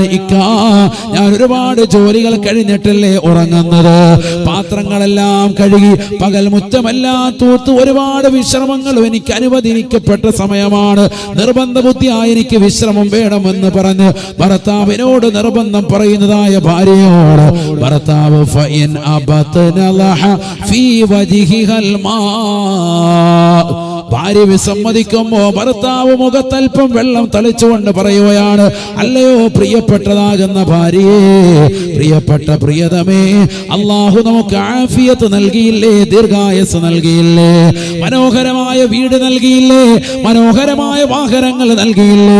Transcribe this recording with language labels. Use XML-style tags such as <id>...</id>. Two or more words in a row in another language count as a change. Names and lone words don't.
<ml>ഞാൻ ഒരുപാട് ജോലികൾ കഴിഞ്ഞിട്ടല്ലേ ഉറങ്ങുന്നത്, പാത്രങ്ങളെല്ലാം കഴുകി പകൽ മുറ്റമെല്ലാം തൂത്ത് ഒരുപാട് വിശ്രമങ്ങളും എനിക്ക് അനുവദിക്കപ്പെട്ട സമയമാണ്, നിർബന്ധ ബുദ്ധിയായി എനിക്ക് വിശ്രമം വേണമെന്ന് പറഞ്ഞ് ഭർത്താവിനോട് നിർബന്ധം പറയുന്നതായ ഭാര്യയോട് ഭർത്താവ്</ml> <ar>فإن أبت نضح في وجهها الماء,</ar> <ml>ഭാര്യ വിസമ്മതിക്കുമ്പോ ഭർത്താവ് മുഖത്തൽപ്പം വെള്ളം തളിച്ചുകൊണ്ട് പറയുകയാണ്, അല്ലയോ പ്രിയപ്പെട്ടതാകുന്ന ഭാര്യയെ, പ്രിയപ്പെട്ട പ്രിയതമേ, അല്ലാഹു നമുക്ക് ആഫിയത്ത് നൽകിയില്ലേ, ദീർഘായുസ്സ് നൽകിയില്ലേ, മനോഹരമായ വീട് നൽകിയില്ലേ, മനോഹരമായ വാഹനങ്ങൾ നൽകിയില്ലേ.</ml>